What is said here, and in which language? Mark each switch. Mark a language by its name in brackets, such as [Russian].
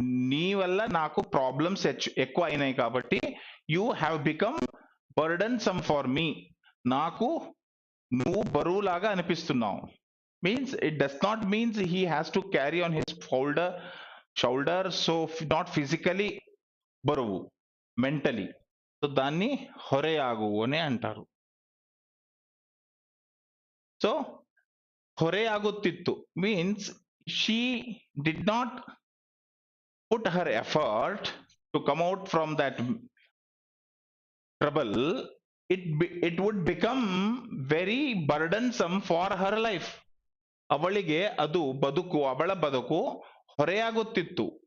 [Telugu] నీ వల్ల నాకు ప్రాబ్లమ్స్ ఎక్కువ అయినాయి కాబట్టి [English] You have become burdensome for me. [Telugu] నాకు నువ్వు బరువులాగా అనిపిస్తున్నావు. [English] Means it does not means he has to carry on his shoulder so not physically బరువు, mentally. [Telugu] సో దాన్ని ಹೊರೆಯಾಗು అని అంటారు. [English] So ಹೊರೆಯಾಗುತ್ತಿತ್ತು means she did not put her effort to come out from that trouble. It would become very burdensome for her life. [Kannada] ಅವಳಿಗೆ ಅದು ಬದುಕು, ಅವಳ ಬದುಕು ಹೊರೆಯಾಗುತ್ತಿತ್ತು.